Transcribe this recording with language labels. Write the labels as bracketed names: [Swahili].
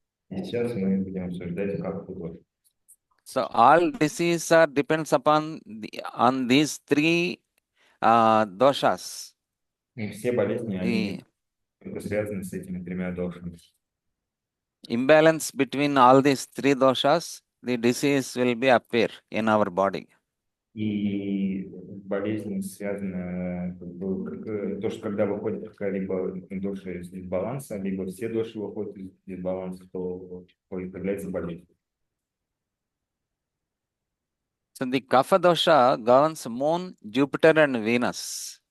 [Russian] И сейчас мы будем обсуждать каплу-дошу. [English] So all diseases are depends upon on these three doshas. [Russian] И все болезни, [English] The [Russian] они связаны с этими тремя дошами. [English] imbalance between all these three doshas, the disease will be appear in our body. [Russian] И болезнь связана, то, что когда выходит какая-либо доша из дисбаланса, либо все доши выходят из дисбаланса, то появляется болезнь. [English] So the Kapha dosha governs Moon, Jupiter and Venus.